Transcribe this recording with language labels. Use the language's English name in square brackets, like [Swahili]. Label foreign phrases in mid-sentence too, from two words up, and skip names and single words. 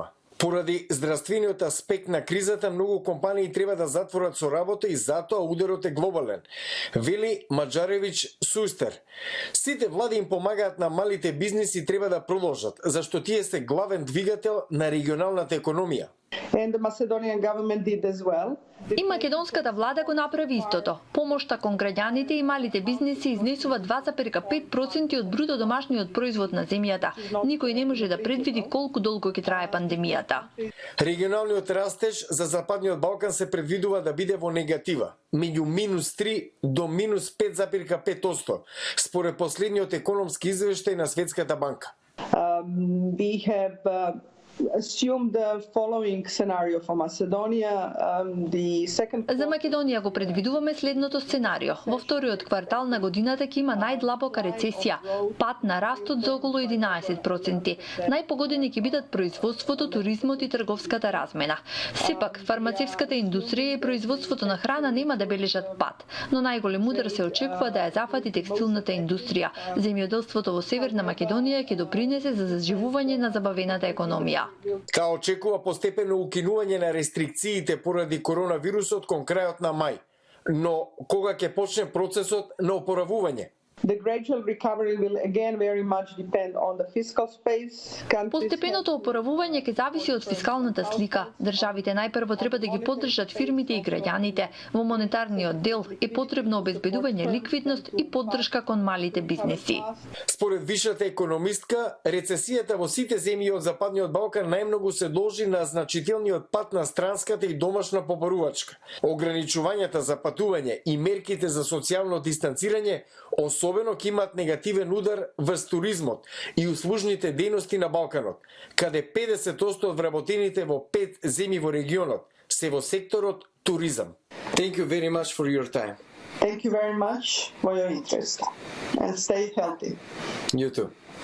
[Macedonian] Поради здравствениот аспект на кризата, многу компании треба да затворат со работа и затоа ударот е глобален, вели Маджаревич Сустер. Сите влади им помагаат на малите бизниси, треба да продолжат, зашто тие се главен двигател на регионалната економија. [English] And the Macedonian government did as well. [Macedonian] И македонската влада го направи истото. Помошта кон граѓаните и малите бизниси изнесува 2,5% од бруто домашниот производ на земјата. Никој не може да предвиди колку долго ќе трае пандемијата. Регионалниот растеж за Западниот Балкан се предвидува да биде во негатива, меѓу -3 до -5,5%, според последниот економски извештај на Светската банка. [English] We have assume the following scenario for Macedonia. [Macedonian] За Македонија го предвидуваме следното сценарио. Во вториот квартал на годината ќе има најдлабока рецесија, пад на растот за околу 11%. Најпогодени ќе бидат производството, туризмот и трговската размена. Сепак, фармацевската индустрија и производството на храна нема да бележат пад, но најголем удар се очекува да ја зафати текстилната индустрија. Земјоделството во Северна Македонија ќе допринесе за заживување на забавената економија. Као очекува постепено укинување на рестрикциите поради коронавирусот кон крајот на мај, но кога ќе почне процесот на опоравување? [English] The gradual recovery will again very much depend on the fiscal space. [Macedonian] Постепеното опоравување ќе зависи од фискалната слика. Државите најпрво треба да ги поддржат фирмите и граѓаните. Во монетарниот дел е потребно обезбедување ликвидност и поддршка кон малите бизнеси. Според вишата економистка, рецесијата во сите земји од Западниот Балкан најмногу се должи на значителниот пат на странската и домашна побарувачка. Ограничувањата за патување и мерките за социјално дистанцирање особено ќе имаат негативен удар врз туризмот и услужните дејности на Балканот, каде 50% од вработените во 5 земји во регионот се во секторот туризам. [English] Thank you very much for your time. Thank you very much for your interest and stay healthy. You too.